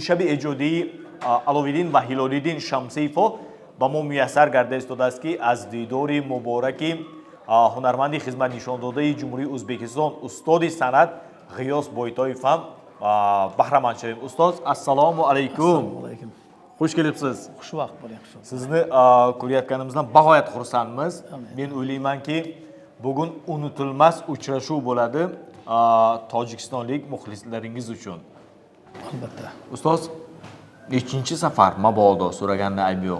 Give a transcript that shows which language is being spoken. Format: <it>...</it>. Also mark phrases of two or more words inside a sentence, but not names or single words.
<fa>شب ایجادی علاوالدین و هلال‌الدین شمسیفو به ما میسر گردیده استوده است که از دیدار مبارک هنرمند خدمت نشان داده جمهوری ازبکستان استاد سند غیاث بایتایف هم بهره مند شویم. استاد</fa> <ar>السلام علیکم.</ar> <uz>Xush kelibsiz. Xushvaqt bo'ling. Sizni ko'rayotganimizdan bag'oyat xursandmiz. Men o'ylaymanki, bugun unutilmas uchrashuv bo'ladi tojikistonlik muxlislaringiz uchun. Albatta. Ustoz, nechinchi safar mabodo so'raganda ayb yo'q.</uz>